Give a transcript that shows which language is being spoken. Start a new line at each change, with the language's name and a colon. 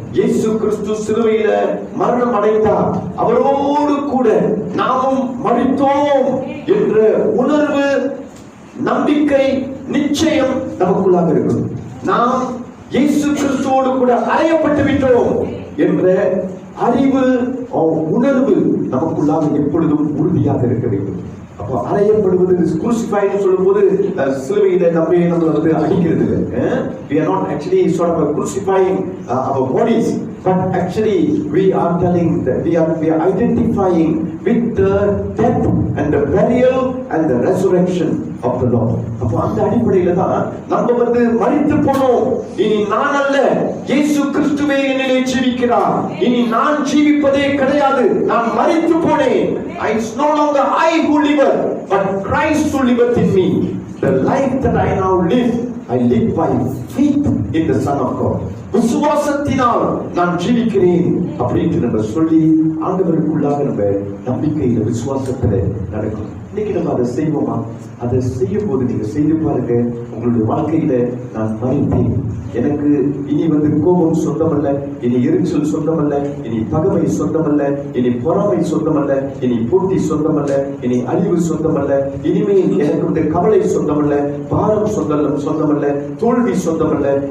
Tamil: இயேசு கிறிஸ்து சிலுவையில மரணம் அடைந்தார், அவரோடு கூட நாமும் மரித்தோம் என்ற உணர்வு, நம்பிக்கை, நிச்சயம் நமக்குள்ளாக இருக்கும். நாம் இயேசு கிறிஸ்துவோடு கூட அறையப்பட்டு விட்டோம் என்ற அறிவு, உணர்வு நமக்குள்ளாக எப்பொழுதும் உறுதியாக இருக்க வேண்டும். அப்போ அறையப்படுவது crucified சொல்லும் போது சிலுவையில நம்மளை அடிக்கிறது இல்லை.
English: We are not actually sort of crucifying our bodies, but actually we are telling that we are identifying with the death and the burial and the resurrection of the Lord.
Tamil: அப்போ அந்த அடிப்படையில தான் நம்ம மரித்து போனோம். இனி நான் அல்ல, இயேசு கிறிஸ்துவே என்னிலே ஜீவிக்கிறார். இனி நான் ஜீவிப்பதே கிடையாது, நான் மரித்து போனேன்.
English: It's no longer I who live, but Christ who liveth in me. The life that I now live, I live by faith in the Son of God.
Tamil: விசுவாசத்தினால் நான் ஜீவிக்கிறேன் அப்படின்னு நம்ம சொல்லி ஆண்டவருக்குள்ளாக நம்ம நம்பிக்கையில, விசுவாசத்துல நடக்கும். இன்னைக்கு நம்ம அதை செய்வோமா? அதை செய்யும் போது நீங்க செய்து பாருங்க, உங்களுடைய வாழ்க்கையில நான் மறித்தேன். எனக்கு இனி கோபம் சொந்தமல்ல, இனி எரிச்சல் சொந்தமல்ல, இனி பகைமை சொந்தமல்ல, இனி பொறாமை சொந்தமல்ல, இனி போட்டி சொந்தமல்ல, இனி அழிவு சொந்தமல்ல, இனிமேல் எனக்கு கவலை சொந்தமல்ல, பாரம் சொந்தமல்ல, தோல்வி சொந்தமல்ல.